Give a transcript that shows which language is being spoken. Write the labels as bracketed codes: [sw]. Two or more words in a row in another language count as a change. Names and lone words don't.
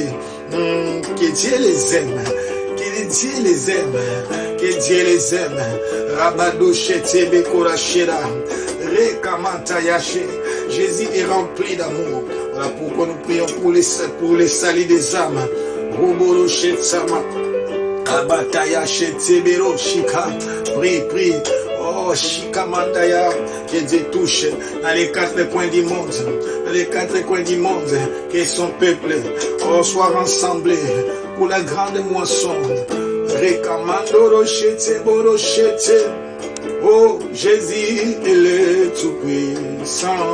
[fr] Que Dieu les aime. Que Dieu les aime. Que Dieu les aime. Rabado Chetebe Korachera. Rekamantayache. Jésus est rempli d'amour. Voilà pourquoi nous prions pour les salis des âmes. Roboro Chetsama. Abataya Chetebero Shika. Prie. Oh, Shika Mandaya. Que Dieu touche dans les quatre coins du monde. Dans les quatre coins du monde. Que son peuple soit rassemblé pour la grande moisson. Rekamandoro Cheteboro Chete. Oh, Jésus est le Tout-Puissant.